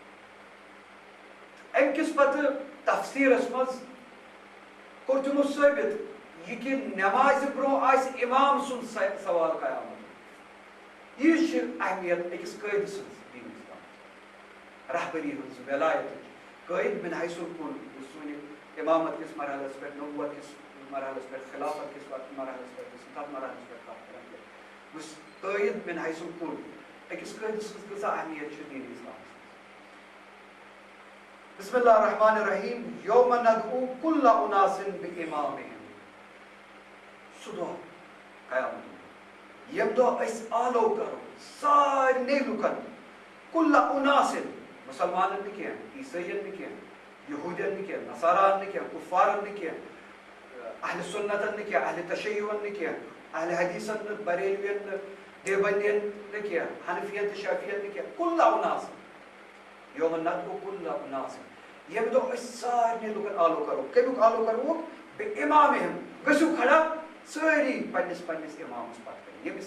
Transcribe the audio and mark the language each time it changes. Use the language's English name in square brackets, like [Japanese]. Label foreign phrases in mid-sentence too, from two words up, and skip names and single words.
[Kashmiri] امہِ کِس پتہٕ تفسیٖرس منٛز کوٚر تِمو ثٲبت یہ کہ نماز برو آس امام سن سوال قیامت یہ اہمیت أکِس قٲدِ سٕنٛز دین اسلام رہبری ہٕنٛز ولایت قٲد [Arabic] من حیث الکل [Kashmiri] یُس سٲنِس امامت کس مرحلس پہ نبوت کس مرحلس پہ خلافت کس مرحلس پہ تتھ مرحلس پہ کتھ کران یُس قٲد [Arabic] من حیث الکل [Kashmiri] أکِس قٲدِ سٕنٛز کۭژاہ اہمیت چھِ دین اسلام [Arabic] بسم اللہ الرحمن الرحیم یوم ندعو کل اناس بامامہم [Kashmiri] سہ دہ قیامت یم دہ اس آلو کرو سارے لکن [Arabic] کل اناسن [Kashmiri] مسلمانن نہ کی عیسائین نہ کی یہودین نہ کی نصاران نہ کی کفارن نہ کی اہل سنتن نہ کی اہل تشیعن نہ کی اہل حدیثن نہ بریلوین نہ دیوبندین نہ کی حنفین تہ شافعین نہ کی [Arabic] کل اناسن یوم ندعو کل اناسن [Kashmiri] یم دہ اس سارے لکن آلو کرو کمیک آلو کرو بے امامہم گژھو کھڑا ساری پنس پنس امامس پتہ یمس